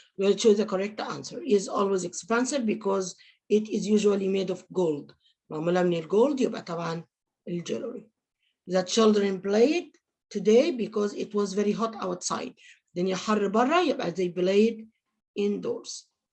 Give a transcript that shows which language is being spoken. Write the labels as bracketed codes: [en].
[en] We'll choose the correct answer. Is always expensive because it is usually made of gold. [ar] معمولة من الجولد يبقى طبعا الجولري. [en] The children played today because it was very hot outside. [ar] الدنيا حر برا يبقى [en] they played indoors.